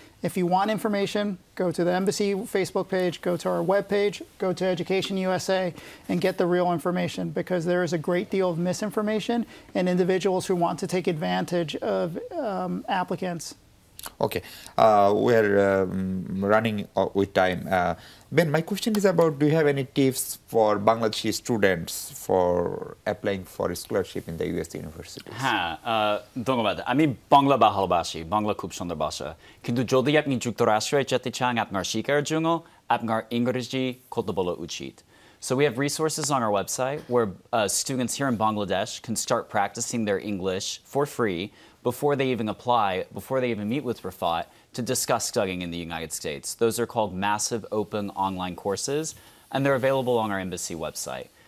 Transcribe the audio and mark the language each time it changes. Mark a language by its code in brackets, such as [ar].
[en] If you want information, go to the embassy Facebook page, go to our webpage, go to Education USA, and get the real information, because there is a great deal of misinformation and individuals who want to take advantage of applicants. Okay, we're running with time. Ben, my question is about, do you have any tips for Bangladeshi students for applying for a scholarship in the US universities? [bn] হ্যাঁ, ধন্যবাদ। আমি বাংলা ভালোবাসি, বাংলা খুব সুন্দর ভাষা। কিন্তু যদি আপনি যুক্তরাষ্ট্রে যেতে চান আপনার শিক্ষার জন্য, আপনার ইংরেজি কথা বলা উচিত। [en] So we have resources on our website where students here in Bangladesh can start practicing their English for free before they even apply, before they even meet with 𝗏𝗏𝗏 to discuss studying in the United States. Those are called massive open online courses, and they're available on our embassy website.